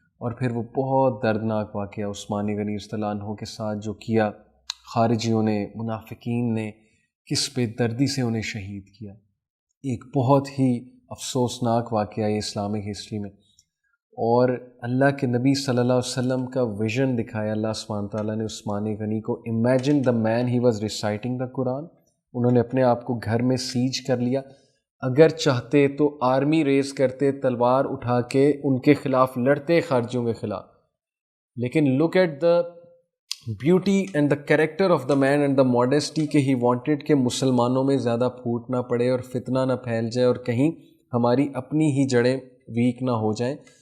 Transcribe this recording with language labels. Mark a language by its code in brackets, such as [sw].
[ur] اور پھر وہ بہت دردناک واقعہ عثمان غنی رضی اللہ عنہ کے ساتھ جو کیا خارجیوں نے، منافقین نے، کس بے دردی سے انہیں شہید کیا. ایک بہت ہی افسوسناک واقعہ ہے اسلامک ہسٹری میں. اور اللہ کے نبی صلی اللہ علیہ وسلم کا ویژن دکھایا اللہ سبحانہ تعالیٰ نے عثمان غنی کو. [en] Imagine the man he was reciting the Quran. [ur] انہوں نے اپنے آپ کو گھر میں سیج کر لیا. اگر چاہتے تو آرمی ریز کرتے، تلوار اٹھا کے ان کے خلاف لڑتے، خارجیوں کے خلاف. لیکن [en] look at the beauty and the character of the man and the modesty [ur] کہ [en] he wanted [ur] کہ مسلمانوں میں زیادہ پھوٹ نہ پڑے اور فتنہ نہ پھیل جائے اور کہیں ہماری اپنی ہی جڑیں ویک نہ ہو جائیں.